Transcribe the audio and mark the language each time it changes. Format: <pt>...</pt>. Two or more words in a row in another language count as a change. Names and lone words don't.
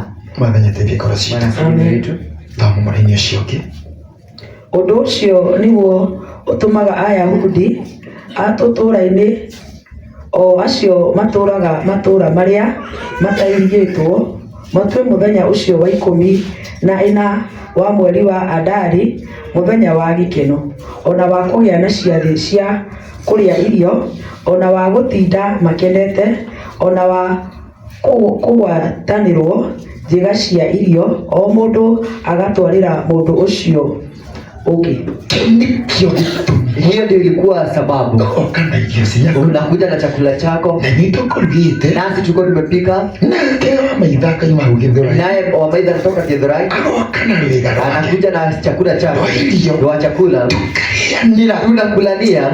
<ki>Amen. Ũndũ ũcio nĩguo ũtũmaga Ayahudi a tũtũũra-inĩ o acio matũũraga matũũra marĩa matairigĩtwo matue mũthenya ũcio wa 14 wa mweri wa Adari mũthenya wa gĩkeno, ona wa kũgĩa na ciathĩ cia kũrĩa irio, ona wa gũtinda makenete, ona wa kũgwatanĩrwo njĩga cia irio, o mũndũ agatwarĩra mũndũ ũcio ũngĩ.</ki> <sw>Hiyo ndio ilikuwa sababu. Unakuja na chakula chako. Nasi tulikuwa tumepika. Naye Wamaitha anatoka Githurai. Anakuja na chakula chako. Ndio chakula. Tunakulania.</sw>